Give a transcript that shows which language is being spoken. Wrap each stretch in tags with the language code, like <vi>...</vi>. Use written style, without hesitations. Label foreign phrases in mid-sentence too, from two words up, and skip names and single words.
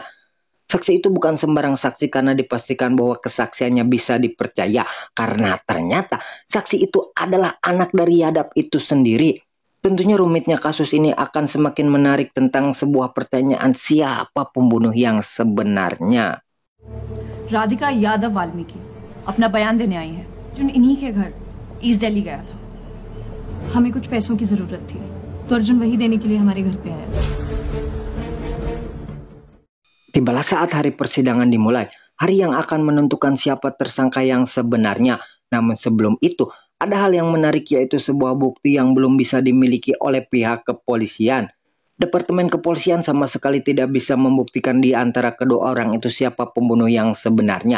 <id>Saksi itu bukan sembarang saksi karena dipastikan bahwa kesaksiannya bisa dipercaya. Karena ternyata saksi itu adalah anak dari Yadav itu sendiri. Tentunya rumitnya kasus ini akan semakin menarik tentang sebuah pertanyaan siapa pembunuh yang sebenarnya.</id> <hi>राधिका यादव वाल्मीकि अपना बयान देने आई है जो इन्हीं के घर ईस्ट दिल्ली गया था। हमें कुछ पैसों की जरूरत थी तो अर्जुन वही देने के लिए हमारे घर पे आया।</hi> <id>Tibalah saat hari persidangan dimulai, hari yang akan menentukan siapa tersangka yang sebenarnya. Namun sebelum itu, ada hal yang menarik yaitu sebuah bukti yang belum bisa dimiliki oleh pihak kepolisian. Departemen kepolisian sama sekali tidak bisa membuktikan di antara kedua orang itu siapa pembunuh yang sebenarnya.</id>